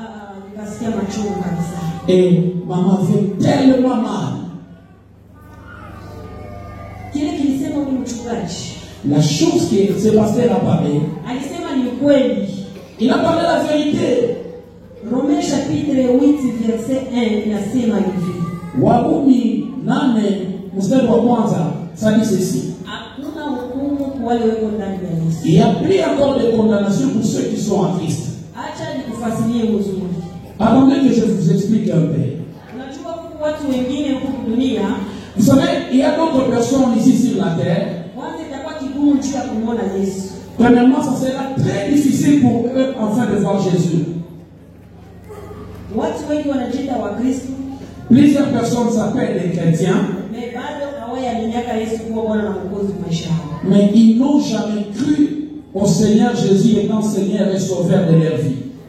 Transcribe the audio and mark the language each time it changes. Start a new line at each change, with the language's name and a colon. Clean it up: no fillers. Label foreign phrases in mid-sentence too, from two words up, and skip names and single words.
French: Et maman fait tellement mal. La chose que ce pasteur a parlé, il a parlé la vérité. Romains chapitre 8 verset 1
Swahili: inasema hivi. Warumi 8 mstari wa kwanza
French: ça dit ceci.
Swahili: Hakuna hukumu kwa wale wako ndani ya Yesu.
French: Il y a plus encore de condamnation pour ceux qui sont en Christ.
Swahili: Acha nikufasirie vizuri.
French: Attendez que je vous explique un peu.
Swahili: Unajua kwa watu wengine huko dunia,
French: vous savez, il y a d'autres personnes ici sur la terre. Premièrement, ça sera très difficile pour eux enfin de voir Jésus. Plusieurs personnes s'appellent des chrétiens, mais ils n'ont jamais cru au Seigneur Jésus étant Seigneur et Sauveur de leur vie.